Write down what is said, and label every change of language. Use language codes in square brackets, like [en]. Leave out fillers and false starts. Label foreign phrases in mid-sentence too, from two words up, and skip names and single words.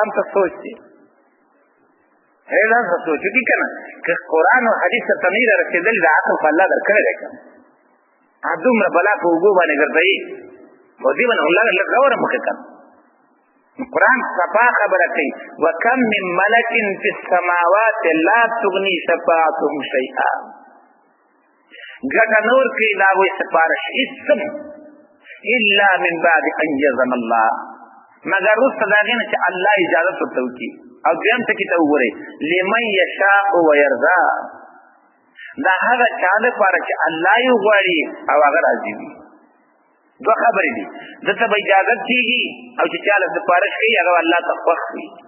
[ps] هم ته سوچ دی دا څه سوچ دي که نه که قرآن او حدیث ته نه یې رسېدلي دا عقل خو الله درکړی دی که دومره بلا په اوږو باندې ګرځوي او دې باندې الله لږ غوره مخې که قرآن صفا خبره کوي [ar] وکم من ملک فی السماوات لا تغني شفاعتهم شیئا [ps] ګټه نور کوي دا وایي سپارش هېڅ [ar] الا من بعد ان یذن الله [ps] مگر وروسته د هغې نه چې الله اجازت ورته وکړي. او دویم ټکي ته وګورئ [ar] لمن یشاء ویرضا [ps] دا هغه چا لپاره چې الله یې وغواړي او هغه راضي وي. دوه خبرې دي ده ته به اجازت کېږي او چې چا له سپارش کوي هغه الله ته خوښ وي.